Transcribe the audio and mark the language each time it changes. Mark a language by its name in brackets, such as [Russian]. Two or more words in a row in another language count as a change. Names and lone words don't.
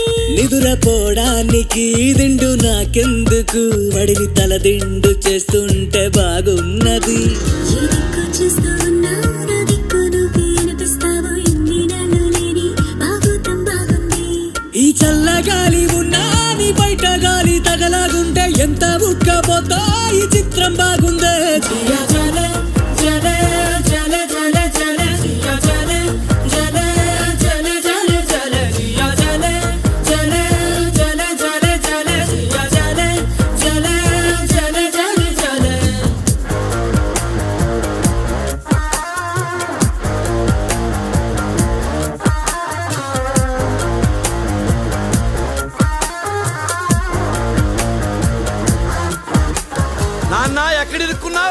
[Telugu] నిదురపోవడానికి దిండు నాకెందుకు వడిని తల దిండు చేస్తుంటే బాగున్నది ఏ దిక్కు చూస్తూ ఉన్నావు నా దిక్కు నువ్వు వినిపిస్తావు ఇన్ని నెలలు లేని బాగుతం బాగుంది ఈ చల్లగాలి ఉన్నా నీ బయట గాలి తగలాగుంటే ఎంత ఉక్కపోతా ఈ చిత్రం బాగుందే [Hindi] जिया जले जले जले जले जले जिया जले जले जले जले जले जिया जले जले जले जले जले जिया जले जले जले जले जले [Telugu] నాన్న ఎక్కడిరుక్కున్నావు?